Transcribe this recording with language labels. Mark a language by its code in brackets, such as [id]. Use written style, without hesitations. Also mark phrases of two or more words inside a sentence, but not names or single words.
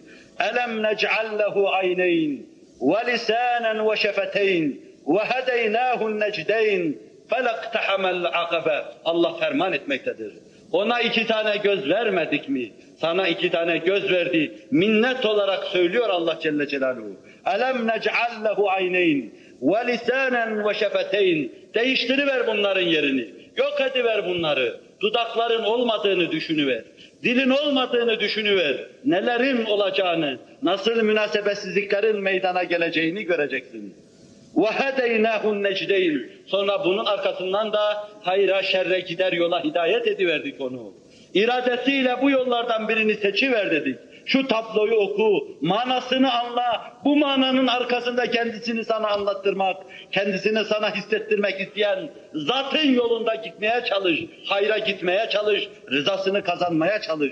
[ar] ألم نجعل له عينين ولسانا وشفتين وهديناه النجدين فلا اقتحم العقبة. [tr] Allah ferman etmektedir. Ona 2 tane göz vermedik mi? Sana 2 tane göz verdi. Minnet olarak söylüyor Allah [ar] جل جلاله. ألم نجعل له عينين. وَلِسَانًا وَشَفَتَيْنِ [tr] Değiştiriver bunların yerini. Yok ediver bunları. Dudakların olmadığını düşünüver. Dilin olmadığını düşünüver. Nelerin olacağını, nasıl münasebetsizliklerin meydana geleceğini göreceksin. [ar] وَهَدَيْنَاهُ النَّجْدَيْنِ [tr] Sonra bunun arkasından da hayra şerre gider yola hidayet ediverdik onu. İradesiyle bu yollardan birini seçiver dedik. Şu tabloyu oku, manasını anla, bu mananın arkasında kendisini sana anlattırmak, kendisini sana hissettirmek isteyen zatın yolunda gitmeye çalış, hayra gitmeye çalış, rızasını kazanmaya çalış.